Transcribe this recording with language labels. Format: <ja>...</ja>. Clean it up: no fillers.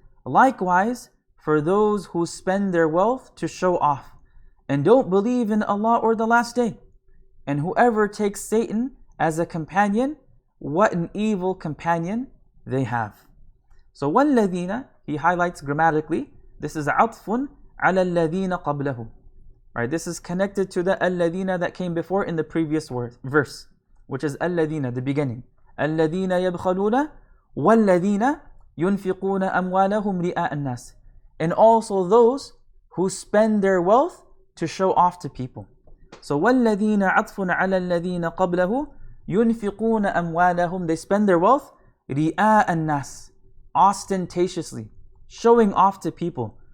<en>Likewise, for those who spend their wealth to show off and don't believe in Allah or the last day, and whoever takes Satan as a companion, what an evil companion they have. So وَالَّذِينَ, he highlights grammatically, this is</en> <ar>عطف على الذين قبله.</ar> <en>Right, this is connected to the الذين that came before in the previous verse, which is الذين, the beginning.</en> <ar>الذين يبخلون والذين ينفقون أموالهم رئاء الناس.</ar> <en>And also those who spend their wealth to show off to people.</en> <ar>So وَالَّذِينَ عَطْفٌ عَلَى الَّذِينَ قَبْلَهُ يُنْفِقُونَ أَمْوَالَهُم.</ar> <en>They spend their wealth</en> <ar>رِئَاءَ النَّاسِ,</ar> <en>ostentatiously, showing off to people.</en>